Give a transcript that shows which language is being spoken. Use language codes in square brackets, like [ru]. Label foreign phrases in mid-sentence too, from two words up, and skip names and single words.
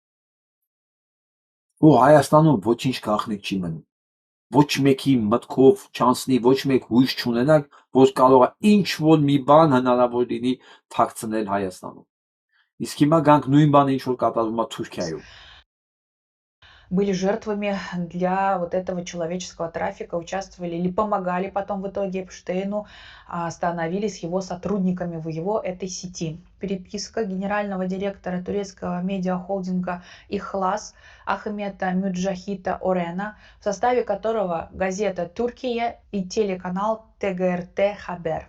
[hy] Ու Հայաստանում ոչինչ գաղտնիք չի մնում։ Ոչ մեկի մտքով չանցնի, ոչ մեկ հույս չունենակ, որ կարող է ինչ-որ մի բան հնարավոր լինի թաքցնել Հայաստանում։ Իսկ հիմա գանք նույն բանը ինչ որ կատարվում է Թուրքիայում։ [ru] были жертвами для вот этого человеческого трафика, участвовали или помогали потом в итоге Эпштейну, становились его сотрудниками в его этой сети. Переписка генерального директора турецкого медиахолдинга «Ихлас» Ахмета Мюджахита Орена, в составе которого газета «Туркия» и телеканал ТГРТ Хабер.